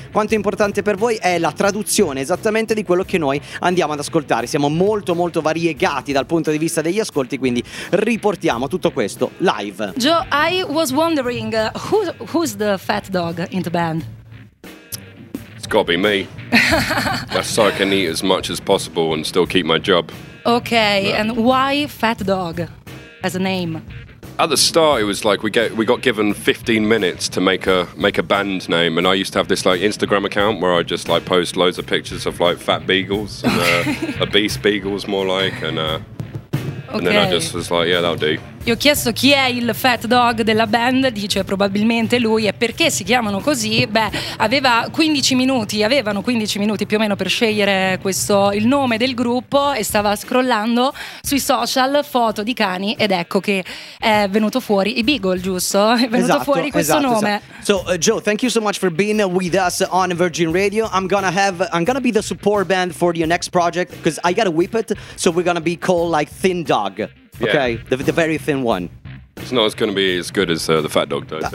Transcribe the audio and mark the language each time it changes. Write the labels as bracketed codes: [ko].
[it] Quanto è importante per voi è la traduzione esattamente di quello che noi andiamo ad ascoltare? Siamo molto molto variegati dal punto di vista degli ascolti, quindi riportiamo tutto questo live. [en] Joe, I was wondering who's the Fat Dog in the band? It's gotta be me. That's so I can eat as much as possible and still keep my job. Okay, yeah. And why Fat Dog as a name? At the start, it was like we got given 15 minutes to make a band name, and I used to have this like Instagram account where I just like post loads of pictures of like fat beagles and obese beagles, more like, and then I just was like, yeah, that'll do. [it] Io ho chiesto chi è il Fat Dog della band, dice probabilmente lui, e perché si chiamano così? Beh, avevano 15 minuti più o meno per scegliere questo, il nome del gruppo, e stava scrollando sui social foto di cani ed ecco che è venuto fuori i Beagle, giusto? È venuto fuori questo nome. Esatto. [en] So Joe, thank you so much for being with us on Virgin Radio. I'm gonna be the support band for your next project, because I gotta whip it, so we're gonna be called like Thin Dog. Yeah. Okay, the very thin one. It's not going to be as good as the Fat Dog, though.